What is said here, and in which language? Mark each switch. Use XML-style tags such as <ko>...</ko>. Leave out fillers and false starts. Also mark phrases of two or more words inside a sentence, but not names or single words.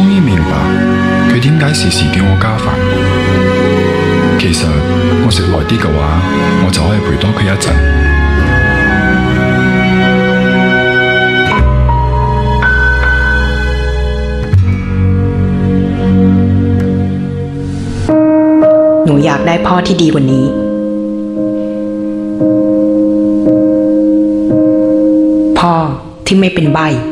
<yue>於明白佢點解時時叫我加飯。其實我食耐啲嘅話，我就可以陪多佢一陣。</yue> <th>หนูอยากได้พ่อที่ดีกว่านี้พ่อที่ไม่เป็นใบ้</th>